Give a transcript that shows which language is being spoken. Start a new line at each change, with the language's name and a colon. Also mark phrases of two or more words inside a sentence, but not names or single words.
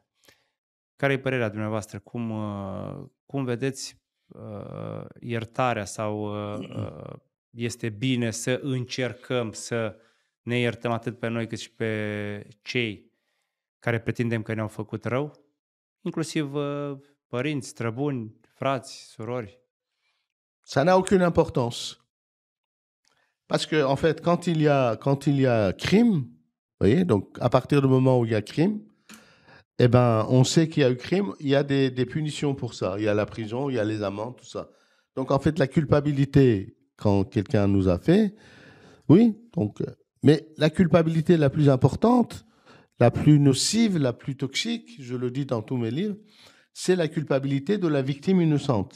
Romanian: Care e părerea dumneavoastră? Cum vedeți iertarea sau este bine să încercăm să ne iertăm atât pe noi cât și pe cei care pretindem că ne-au făcut rău? Inclusiv părinți, străbuni, frați, surori.
French: Ça n'a aucune importance. Parce que, en fait, quand il y a crime, vous voyez, donc à partir du moment où il y a crime, eh ben, on sait qu'il y a eu crime, il y a des punitions pour ça. Il y a la prison, il y a les amendes, tout ça. Donc, en fait, la culpabilité, quand quelqu'un nous a fait, oui, donc, mais la culpabilité la plus importante, la plus nocive, la plus toxique, je le dis dans tous mes livres, c'est la culpabilité de la victime innocente.